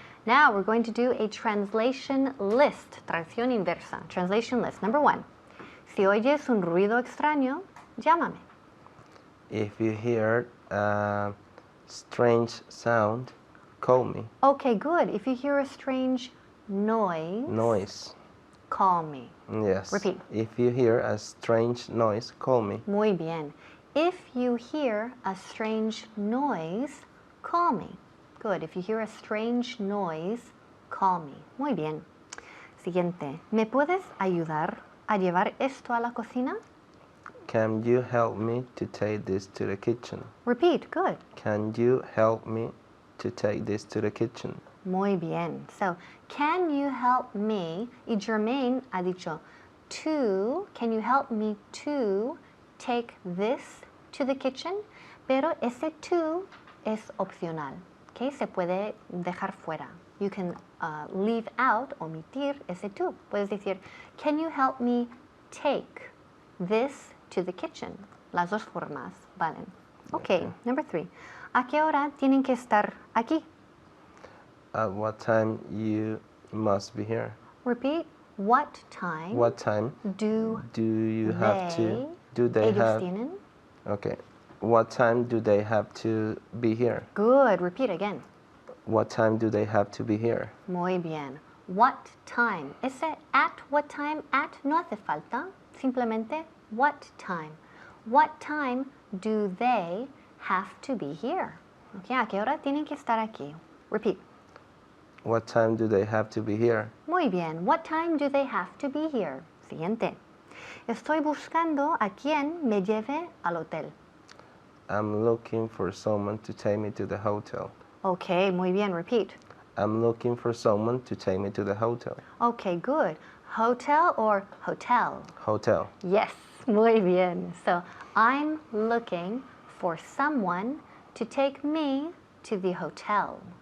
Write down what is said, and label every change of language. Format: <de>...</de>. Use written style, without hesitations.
<en>Now we're going to do a translation list.</en> <es>Traducción inversa.</es> <en>Translation list. Number 1.</en> <es>Si oyes un ruido extraño, llámame.</es> <en>If you hear a strange sound, call me. Okay, good. If you hear a strange noise, call me. Yes. Repeat. If you hear a strange noise, call me.</en> <es>Muy bien.</es> <en>If you hear a strange noise, call me. Good. If you hear a strange noise, call me.</en> <es>Muy bien. Siguiente. ¿Me puedes ayudar a llevar esto a la cocina?</es> <en>Can you help me to take this to the kitchen? Repeat. Good. Can you help me to take this to the kitchen?</en> <es>Muy bien.</es> <en>So, can you help me?</en> <es>Y Jermaine ha dicho to.</es> <en>Can you help me to take this to the kitchen?</en> <es>Pero ese to es opcional. Okay? Se puede dejar fuera.</es> <en>You can leave out,</en> <es>omitir ese to. Puedes decir,</es> <en>can you help me take this to the kitchen?</en> <es>Las dos formas valen.</es> <en>Okay, number 3.</en> <es>¿A qué hora tienen que estar aquí?</es> <en>At what time you must be here? Repeat. What time? What time do you have to? Do they</en> <es>ellos</es> <en>have?</en> <es>tienen?</es> <en>Okay. What time do they have to be here? Good. Repeat again. What time do they have to be here?</en> <es>Muy bien.</es> <en>What time? Ese at what time?</en> <es>At no hace falta. Simplemente</es> <en>what time. What time do they have to be here? Okay.</en> <es>¿A qué hora tienen que estar aquí?</es> <en>Repeat. What time do they have to be here? Muy bien. What time do they have to be here?</en> <es>Siguiente. Estoy buscando a quien me lleve al hotel.</es> <en>I'm looking for someone to take me to the hotel. Okay,</en> <es>muy bien.</es> <en>Repeat. I'm looking for someone to take me to the hotel. Okay, good. Hotel or hotel? Hotel. Yes,</en> <es>muy bien.</es> <en>So, I'm looking for someone to take me to the hotel.</en>